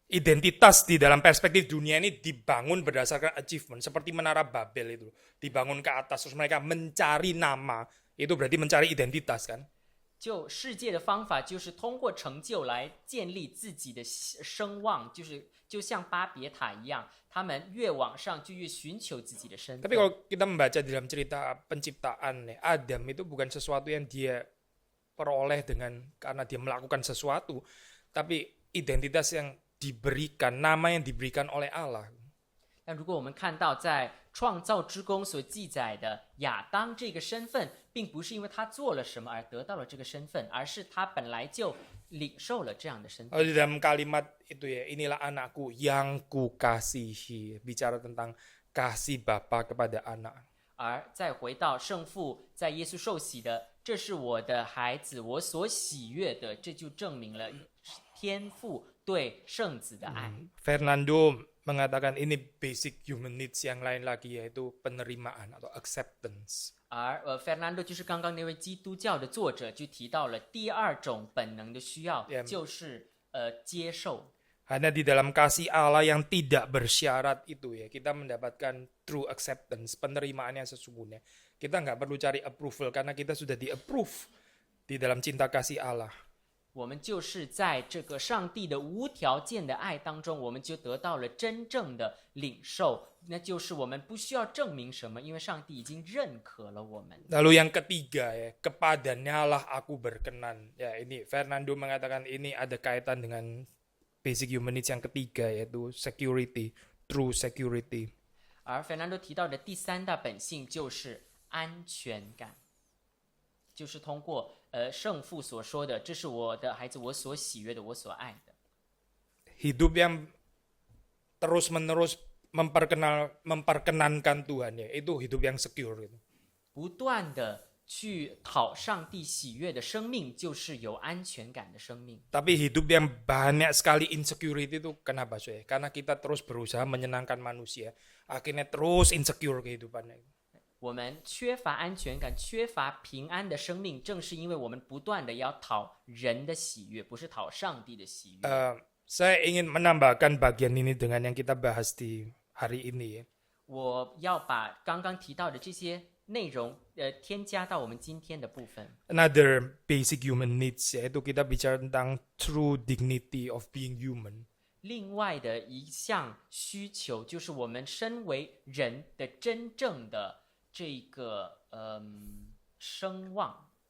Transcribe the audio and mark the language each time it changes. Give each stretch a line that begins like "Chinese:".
Indonesian: Identitas di dalam perspektif dunia ini dibangun berdasarkan achievement, seperti Menara Babel itu, dibangun ke atas terus mereka mencari nama, itu berarti mencari identitas kan?
Chinese: 就世界的方法就是通过成就来建立自己的声望，就像巴别塔一样，他们越往上就越寻求自己的身份。
Indonesian: Tapi kalau kita membaca dalam cerita penciptaan, Adam itu bukan sesuatu yang dia peroleh karena dia melakukan sesuatu, tapi identitas yang diberikan, nama yang diberikan oleh Allah.
Chinese: 但如果我们看到在创造之功所记载的亚当这个身份，并不是因为他做了什么而得到了这个身份，而是他本来就领受了这样的身份。
Indonesian: Di dalam kalimat itu ya, inilah anakku yang kukasihi, bicara tentang kasih Bapa kepada anak.
Chinese: 而再回到圣父在耶稣受洗的，这是我的孩子，我所喜悦的，这就证明了天父对圣子的爱。
Indonesian: Fernando mengatakan ini
English: basic human needs
Indonesian: yang lain lagi yaitu penerimaan atau acceptance.
Chinese: 而Fernando 就是刚刚那位基督教的作者，就提到了第二种本能的需要，就是接受。
Indonesian: Hanya di dalam kasih Allah yang tidak bersyarat itu ya kita mendapatkan
English: true acceptance,
Indonesian: penerimaan yang sesungguhnya. Kita nggak perlu cari approval karena kita sudah di-approve di dalam cinta kasih Allah.
Chinese: 我们就是在这个上帝的无条件的爱当中，我们就得到了真正的领受，那就是我们不需要证明什么，因为上帝已经认可了我们。
Indonesian: Lalu yang ketiga ya, kepadanya lah aku berkenan. Ya ini Fernando mengatakan ini ada kaitan dengan
English: basic human needs
Indonesian: yang ketiga yaitu security,
English: true security.
Chinese: 而 Fernando 提到的第三大本性就是安全感，就是通过圣父所说的，这是我的孩子，我所喜悦的，我所爱的。
Indonesian: Hidup yang terus-menerus memperkenankan Tuhan ya, itu hidup yang secure gitu.
Chinese: 不断的去讨上帝喜悦的生命，就是有安全感的生命。
Indonesian: Tapi hidup yang banyak sekali insecurity itu kenapa sih? Karena kita terus berusaha menyenangkan manusia, akhirnya terus insecure kehidupannya.
Chinese: 我们缺乏安全感、缺乏平安的生命，正是因为我们不断的要讨人的喜悦，不是讨上帝的喜悦。
Indonesian: Saya ingin menambahkan bagian ini dengan yang kita bahas di hari ini ya.
Chinese: 我要把刚刚提到的这些内容添加到我们今天的部分。
English: Another basic human needs
Indonesian: yaitu kita bicara tentang
English: true dignity of being human.
Chinese: 另外的一项需求就是我们身为人的真正的这个声望，